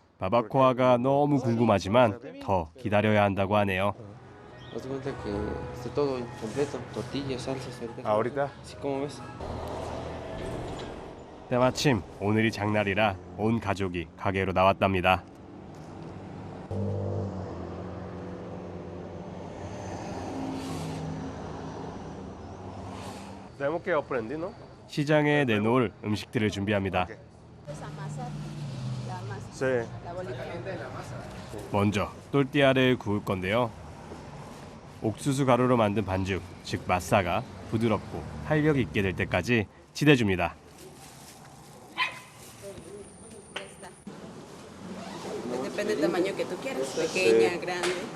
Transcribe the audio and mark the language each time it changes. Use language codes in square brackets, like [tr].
[ko] 바바코아가 너무 궁금하지만 더 기다려야 한다고 하네요. [es] Haz de cuenta que esté todo completo, tortillas, salsas, ahorita. ahorita. Sí, ¿cómo ves? [ko] 때마침 오늘이 장날이라 온 가족이 가게로 나왔답니다. [es] Tenemos que aprender, ¿no? [ko] 시장에 내놓을 음식들을 준비합니다. [es] Sí. [ko] 먼저 또르띠아를 구울 건데요. 옥수수 가루로 만든 반죽, 즉 마사가 부드럽고 탄력 있게 될 때까지 치대줍니다. [es] Depende del tamaño que tú quieras, pequeña, grande.